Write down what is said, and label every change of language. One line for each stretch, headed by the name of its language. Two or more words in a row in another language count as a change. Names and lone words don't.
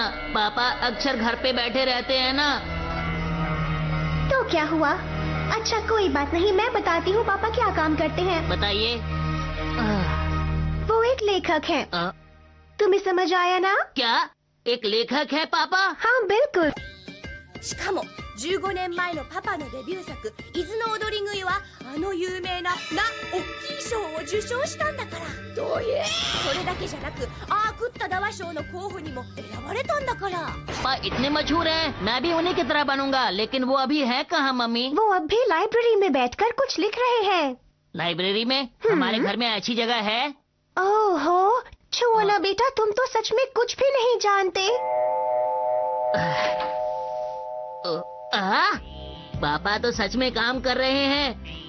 Hindi: पापा अक्सर घर पे बैठे रहते हैं ना। तो क्या हुआ? अच्छा कोई बात नहीं, मैं बताती हूँ पापा क्या काम करते हैं। बताइए। वो एक लेखक हैं। तुम्हें समझ आया ना? क्या एक लेखक है पापा? हाँ बिल्कुल।
Japanese: しかも15年前のパパのデビュー作「伊豆の踊り食い」はあの有名な大きい賞を受賞したんだから。どういう？それだけじゃなくアークッタダワ賞の候補にも選ばれたんだから。
Hindi: पापा इतने मशहूर हैं, मैं भी उन्हीं की तरह बनूंगा। लेकिन वो अभी है कहाँ मम्मी? वो अब भी लाइब्रेरी में बैठकर कुछ लिख रहे हैं। लाइब्रेरी में? हमारे घर में ऐसी जगह है? ओहो, छुओ ना बेटा, तुम तो सच में कुछ भी नहीं जानते। पापा तो सच में काम कर रहे हैं।